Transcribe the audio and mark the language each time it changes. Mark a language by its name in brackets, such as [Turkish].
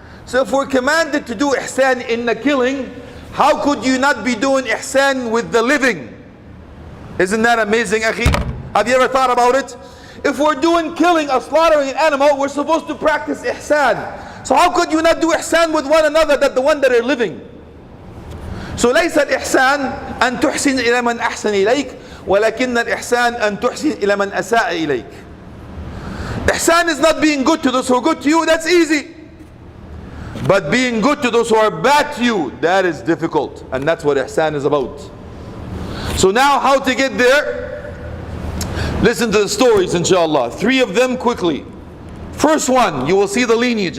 [English] So if we're commanded to do ihsan in the killing, how could you not be doing ihsan with the living? Isn't that amazing, akhi? Have you ever thought about it? If we're doing killing or slaughtering an animal, we're supposed to practice ihsan. So how could you not do ihsan with one another than the one that are living? [Arabic] So ليس الإحسان أن تحسن إلى من أحسن إليك ولكن الإحسان أن تحسن إلى من أساء إليك. [English] Ihsan is not being good to those who are good to you, that's easy. But being good to those who are bad to you, that is difficult. And that's what ihsan is about. So now how to get there? Listen to the stories, inshallah. 3 of them quickly. First one, you will see the lineage.